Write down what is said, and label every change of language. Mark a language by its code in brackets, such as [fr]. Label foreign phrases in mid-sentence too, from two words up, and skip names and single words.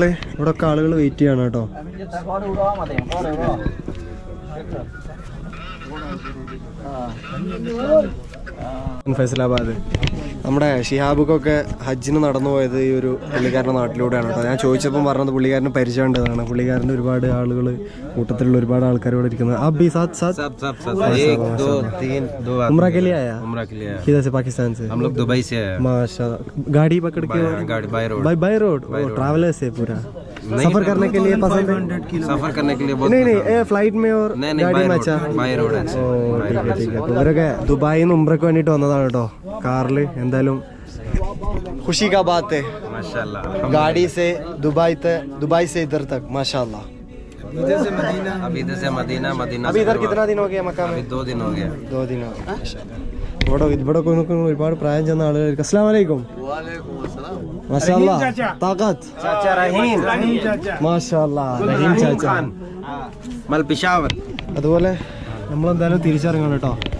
[ml] ഇവിടെ ഒക്കെ ആളുകൾ വെയിറ്റ് ചെയ്യണം കേട്ടോ. ഫൈസലാബാദ് നമ്മുടെ ഷിഹാബുക്കൊക്കെ ഹജ്ജിന് നടന്നു പോയത് ഈ ഒരു പുള്ളിക്കാരൻ്റെ നാട്ടിലൂടെയാണ് കേട്ടോ. ഞാൻ ചോദിച്ചപ്പം പറഞ്ഞത് പുള്ളിക്കാരന് പരിചയമുണ്ടതാണ്. പുള്ളിക്കാരൻ്റെ ഒരുപാട് ആളുകൾ, കൂട്ടത്തിലുള്ള ഒരുപാട് ആൾക്കാർ ഇവിടെ ഇരിക്കുന്നത്. [hi] उम्रा के लिए आया? उम्रा के लिए किधर से? पाकिस्तान से? हम लोग दुबई से आए। माशाल्लाह। गाड़ी पकड़ के? गाड़ी [en] by road. by road? [hi] ट्रैवलर से पूरा सफर करने के लिए पसंद है? सफर करने के लिए बहुत नहीं फ्लाइट में और गाड़ी में? अच्छा, [en] by road [hi] है। ठीक है. [ml] ഇവരൊക്കെ ദുബായിൽ നിന്ന് ഉംറയ്ക്ക് വേണ്ടിയിട്ട് വന്നതാണ് കേട്ടോ കാറിൽ. എന്തായാലും [hi] खुशी का बात है. माशाल्लाह। गाड़ी से दुबई से इधर तक माशाल्लाह. अभी इधर से मदीना मदीना अभी से इधर फिर कितना दिन हो गया मक्का में? अभी 2 दिन हो गया. 2 दिन हो गया. [ml] ഇവിടെ നോക്കുന്ന ഒരുപാട് പ്രായം ചെന്ന ആളുകൾ. [ar] السلام عليكم. [ml] മാഷാഅല്ലാ. താഖത്ത്. ചാച്ചാ റഹീം. മാഷാഅല്ലാ. റഹീം ചാച്ചാ. मल पिशावर. അതുപോലെ നമ്മളെന്തായാലും തിരിച്ചിറങ്ങണം കേട്ടോ.